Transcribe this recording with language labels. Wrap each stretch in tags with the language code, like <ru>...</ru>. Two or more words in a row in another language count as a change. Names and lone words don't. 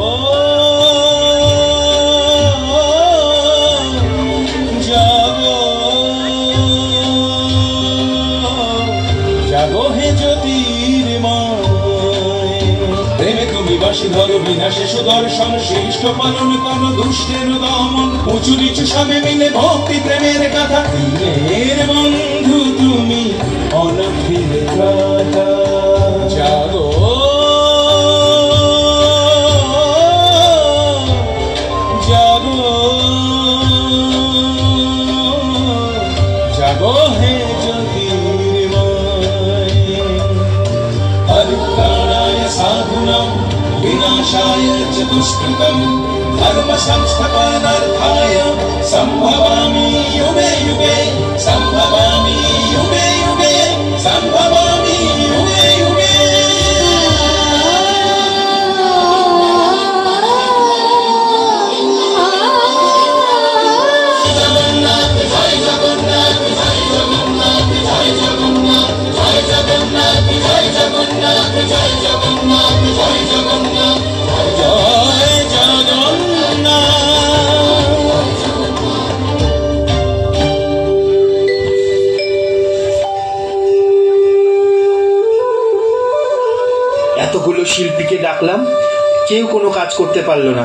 <bn>জাগো জাগো হে জ্যোতির্ময় প্রেমে তুমি বাসি ধরো বিনাশে সুদর্শন সৃষ্ট পালন করো দুষ্টের দমন উঁচু নিচু সবে মিলে ভক্তি প্রেমের কথা দিনের বন্ধু তুমি অনাথের ত্রাতা জাগো জাগো জাগো হে জ্যোতির্ময়</bn> <sa>পরিত্রাণায় সাধুনাং विनाशाय च दुष्कृतं धर्म संस्थापनार्थाय संभवामि युगे युगे संभवामि युगे युगे संभवामि युगे युगे जगन्नाथ जय जगन्नाथ जय जगन्नाथ जय जगन्नाथ जय जगन्नाथ जय जगन्नाथ जय जगन्नाथ जय जगन्नाथ जय</sa> <bn>এতগুলো শিল্পীকে ডাকলাম, কেউ কোনো কাজ করতে পারলো না।</bn>